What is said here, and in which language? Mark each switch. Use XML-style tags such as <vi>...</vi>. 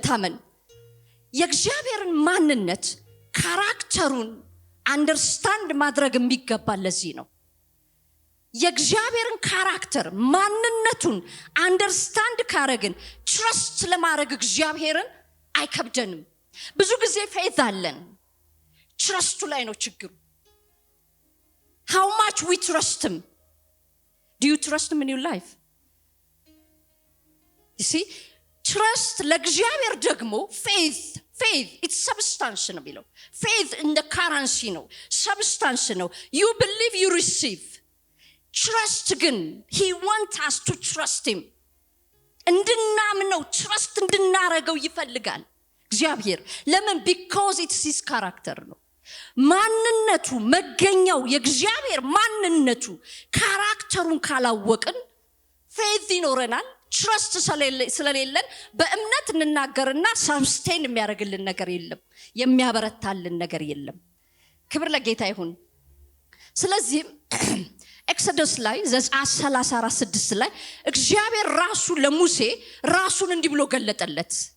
<am>ታመን። የእግዚአብሔርን ማንነት ካራክተሩን አንደርስታንድ ማድረግ የሚገባ ለዚህ ነው። የእግዚአብሔርን ካራክተር ማንነቱን አንደርስታንድ ካረግን ትረስት ለማድረግ እግዚአብሔርን አይከብደንም። ብዙ ጊዜ ፌዝ አለን፣ ትረስቱ ላይ ነው ችግሩ።</am> <en>how much we trust him?</en> <am>do you trust him in your life?</am> <en>you see, trust</en> <am>ለእግዚአብሔር ደግሞ</am> <en>faith it's substance</en> <am>ነው የሚለው።</am> <en>faith in the currency ነው፣ substance ነው። you believe you receive። trust ግን he wants us to trust him።</en> <am>እንድናምነው trust እንድናረገው ይፈልጋል እግዚአብሔር። ለምን?</am> <en>because it's his character</en> <am>ነው። ማንነቱ መገኛው የእግዚአብሔር ማንነቱ ካራክተሩን ካላወቅን faith ይኖረናል። ትረስት ስለሌለን በእምነት እንናገርና ሰብስቴን የሚያደርግልን ነገር የለም፣ የሚያበረታልን ነገር የለም። ክብር ለጌታ ይሁን። ስለዚህ ኤክሶዶስ ላይ ዘጸአት 34:6 ላይ እግዚአብሔር ራሱ ለሙሴ ራሱን እንዲህ ብሎ ገለጠለት።</am>